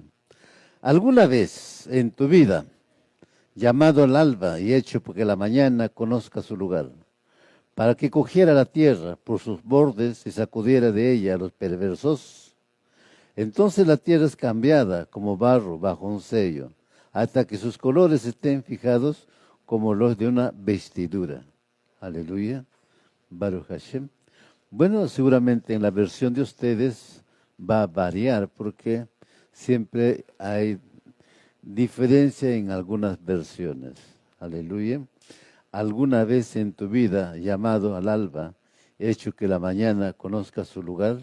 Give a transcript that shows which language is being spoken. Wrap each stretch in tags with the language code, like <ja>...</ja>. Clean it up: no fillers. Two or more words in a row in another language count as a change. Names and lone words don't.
<es>¿Alguna vez en tu vida, llamado al alba y hecho porque la mañana conozca su lugar, para que cogiera la tierra por sus bordes y sacudiera de ella a los perversos? Entonces la tierra es cambiada como barro bajo un sello, hasta que sus colores estén fijados como los de una vestidura.</es> <he>Aleluya. ברוך השם.</he> <es>Bueno, seguramente en la versión de ustedes va a variar porque siempre hay diferencia en algunas versiones. Aleluya. ¿Alguna vez en tu vida, llamado al alba, hecho que la mañana conozca su lugar?</es>